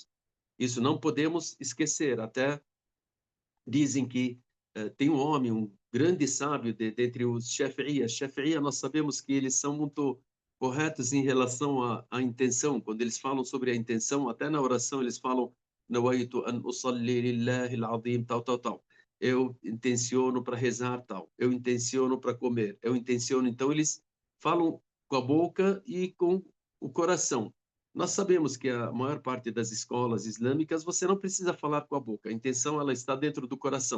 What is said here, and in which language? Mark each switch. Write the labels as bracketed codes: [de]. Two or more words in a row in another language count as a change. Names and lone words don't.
[pt] Isso não podemos esquecer. Até dizem que tem um homem, um grande sábio dentre os Shafi'iyya. Shafi'iyya, nós sabemos que eles são muito corretos em relação à intenção. Quando eles falam sobre a intenção, até na oração eles falam [ar] "نويت أن أصلي لله العظيم", [pt] tal, tal, tal. Eu intenciono para rezar, tal. Eu intenciono para comer. Eu intenciono. Então, eles falam com a boca e com o coração. Nós sabemos que a maior parte das escolas islâmicas você não precisa falar com a boca, a intenção ela está dentro do coração.